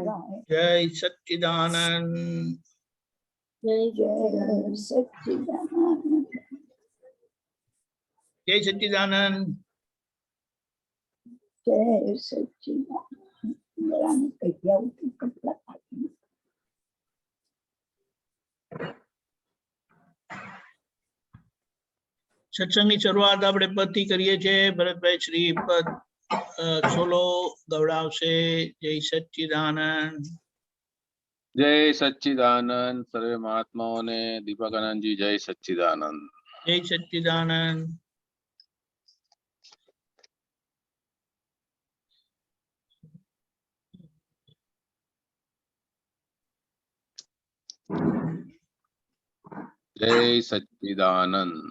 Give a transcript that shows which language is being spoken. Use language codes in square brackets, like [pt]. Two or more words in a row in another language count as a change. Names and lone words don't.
[hi] जय सच्चिदानंद जय सच्चिदानंद। जय सच्चिदानंद जय सच्चिदानंद। [gu] સત્સંગની શરૂઆત આપણે પદથી કરીએ છીએ. ભરતભાઈ શ્રી પદ સોલો ગવડાવશે. જય સચ્ચિદાનંદ. [hi] जय सच्चिदानंद सर्वे महात्माओं ने दीपकानंद जी जय सच्चिदानंद। जय सच्चिदानंद. जय सच्चिदानंद।